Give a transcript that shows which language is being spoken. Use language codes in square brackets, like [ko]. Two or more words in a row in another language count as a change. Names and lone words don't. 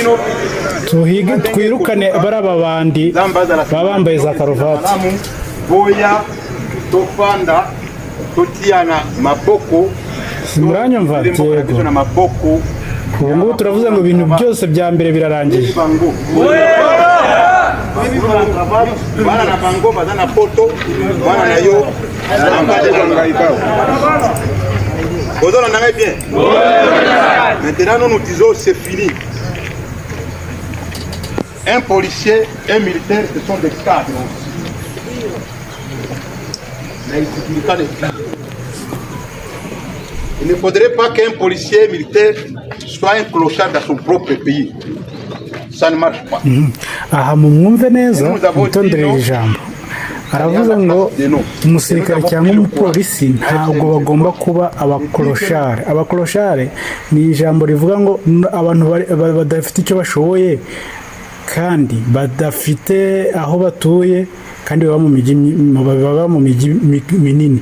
[rw] Twirukane baraba bandi babambaye za karuvati. Simuranyumva yego. Ubu ngubu turavuze ngo ibintu byose bya mbere birarangiye. [ln] Bana na bango bazana poto bana na yo [fr] vous en avez bien. Maintenant nous disons c'est fini. Un policier, un militaire, ce sont des cadres. Mais il ne faudrait pas qu'un policier militaire soit un clochard dans son propre pays. Ça ne marche pas. [rw] Aha mumwumve neza mutondere ijambo. Aravuze ngo umusirikare cyangwa umupolisi ntabwo bagomba kuba abakoloshare. Abakoloshare ni ijambo rivuga ngo abantu badafite icyo bashoboye kandi badafite aho batuye kandi baba mu mijyi minini.